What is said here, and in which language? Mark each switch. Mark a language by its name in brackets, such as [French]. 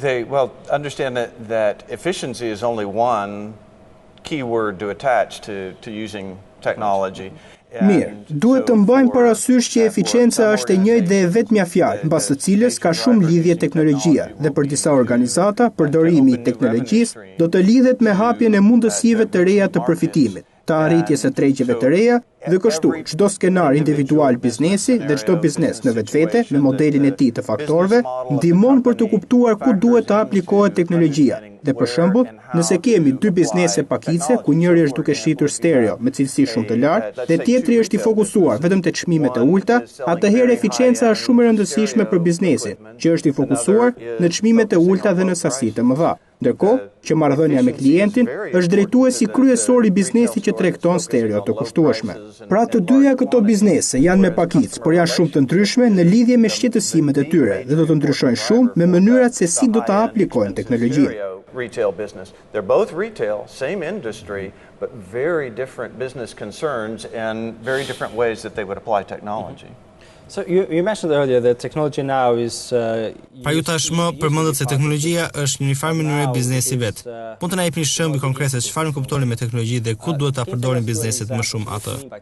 [English] Well, understand that efficiency is only one key word to attach to using technology. [Albanian] Mirë, duhet të mbajmë parasysh që eficienca është e njëjtë dhe e vetmja fjalë, mbas së cilës ka shumë lidhje teknologjia, dhe për disa organizata, përdorimi i teknologjisë do të lidhet me hapjen e mundësive të reja të përfitimit, të arritjes së tregjeve të reja, dhe kështu çdo skenar individual biznesi dhe çdo biznes në vetvete me modelin e tij të faktorëve ndihmon për të kuptuar ku duhet të aplikohet teknologjia. Dhe për shembull, nëse kemi dy biznese pakicë ku njëri është duke shitur stereo me cilësi shumë të lartë dhe tjetri është i fokusuar vetëm te çmimet e ulta, atëherë eficienca është shumë e rëndësishme për biznesin, që është i fokusuar në çmimet e ulta dhe në sasi të mëdha. Ndërkohë që marrëdhënia me klientin është drejtuesi kryesor i biznesit që tregton stereo të kushtueshme. Pra të dyja këto biznese janë me pakicë, por janë shumë të ndryshme në lidhje me shqetësimet e tyre dhe do të ndryshojnë shumë me mënyrat se si do ta aplikojnë teknologjinë. [English] Retail business. They're both retail, same industry, but very different business concerns and very different ways that they would apply technology. So you mentioned earlier that technology now is [Albanian] Pra ju tashmë përmendët se teknologjia është në një farë mënyrë biznesi vet. Mund të na jepni shembuj konkret se çfarë kuptoni me teknologji dhe ku duhet ta përdorin bizneset më shumë atë?